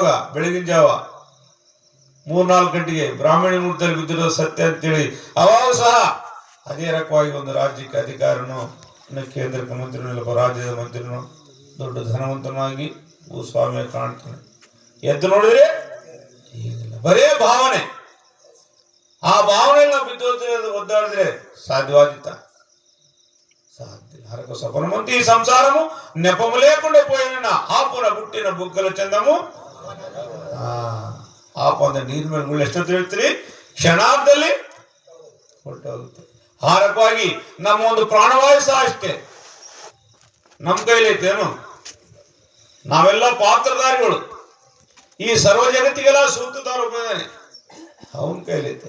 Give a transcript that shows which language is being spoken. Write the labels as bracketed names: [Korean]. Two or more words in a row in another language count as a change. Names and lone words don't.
[Kannada] ಬೆಳಗಿನ ಜಾವ 3-4 ಗಂಟೆಗೆ ಬ್ರಾಹ್ಮಣಿ ಮುಹೂರ್ತದಲ್ಲಿ ಬಿದ್ದಿರೋದು ಸತ್ಯ ಅಂತೇಳಿ ಅವಾಗ ಸಹ ಅದೇ ರಕವಾಗಿ ಒಂದು ರಾಜ್ಯಕ್ಕೆ ಅಧಿಕಾರನೋ ಇನ್ನು ಕೇಂದ್ರಕ್ಕೆ ಮಂತ್ರಿನೋ ಇಲ್ಲಪ್ಪ ರಾಜ್ಯದ ಮಂತ್ರಿನೋ ದೊಡ್ಡ ಧನವಂತನಾಗಿ ಸ್ವಾಮಿ ಕಾಣ್ತಾನೆ. ಎದ್ದು ನೋಡಿದ್ರೆ ಏನಿಲ್ಲ, ಬರೇ ಭಾವನೆ. ಆ ಭಾವನೆಯಲ್ಲಿ ನಾವು ಬಿದ್ದು ಒದ್ದಾಡಿದ್ರೆ ಸಾಧ್ಯವಾದಿತ್ತ? [Telugu] సాధ్యం. హరకు సపనమంతి ఈ సంసారము నెపము లేకుండా పోయిన ఆపున పుట్టిన బుగ్గల చందము. [Kannada] ಆಪು ಅಂದ್ರೆ ನೀರ್ ಮೇಲೆ ಗುಳ್ಳೆ ಎಷ್ಟೊತ್ತು ಹೇಳ್ತೀರಿ? ಕ್ಷಣಾರ್ಧದಲ್ಲಿ ಹೊರಟೋಗುತ್ತೆ. ಹಾರಕವಾಗಿ ನಮ್ಮ ಒಂದು ಪ್ರಾಣವಾಯು ಸಹ ಅಷ್ಟೇ ನಮ್ಮ ಕೈಲೈತೇನು? ನಾವೆಲ್ಲ ಪಾತ್ರಧಾರಿಗಳು. ಈ ಸರ್ವ ಜಗತ್ತಿಗೆಲ್ಲ ಸೂತ್ರಧಾರ ಒಪ್ಪಿದ್ದಾನೆ, ಅವನ ಕೈಲೈತೆ.